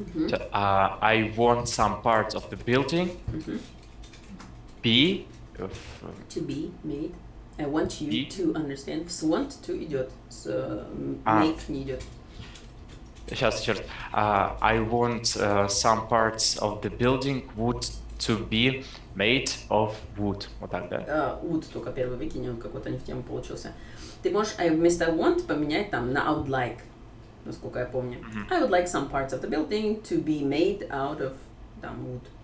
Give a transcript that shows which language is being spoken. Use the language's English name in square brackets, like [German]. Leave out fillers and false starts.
[English] I want some parts of the building be to be made. I want you to understand. [Russian] С want to идет, с make не идет. Сейчас. [English] I want some parts of the building wood to be made of wood. [Russian] Вот так, да? Wood только первый выкинь, он какой-то не в тему получился. Ты можешь вместо want поменять там на [English] I would like, [Russian] насколько я помню. [English] I would like some parts of the building to be made out of wood.